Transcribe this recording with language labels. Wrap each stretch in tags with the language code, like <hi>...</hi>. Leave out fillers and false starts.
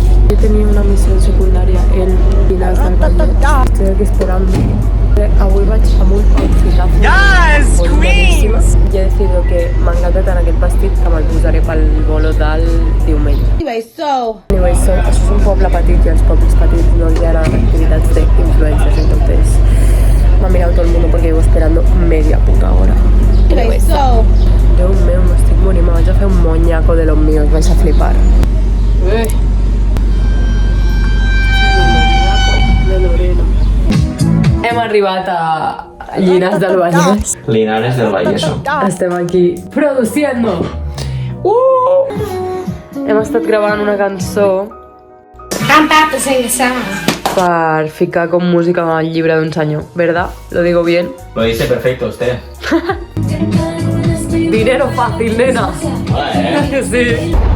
<es>Yo tenía una misión secundaria en Pinas del Vallès. Estoy aquí esperando.</es> <ca>Avui vaig amb un outfitazo.</ca> <en>Yes, queen!</en> <ca>I he decidit que m'ha encantat en aquest vestit que me'l posaré pel bolo del diumenge.</ca> <en>Anyway, so</en> <ca>Això és un poble petit i als pobles petits no hi ha activitats de influencers, entonces m'ha mirat tot el mundo</ca> <es>porque llevo esperando media puta hora.</es> <en>anyway, so</en> <ca>Déu meu, m'estic morint, me vaig a fer un monyaco</ca> <es>de los míos, vais a flipar.</es> <ca>De Lorena. Hem arribat a Llinars del Vallès. Linares del Valleso. Estem aquí produciendo. Hem estat gravant una cançó</ca> <en>I'm about to sing a song.</en> <ca>per ficar com música al llibre d'un senyor, ¿verdad?</ca> <es>¿Lo digo bien? Lo dice perfecto usted. Dinero fácil, nena. Que sí.</es>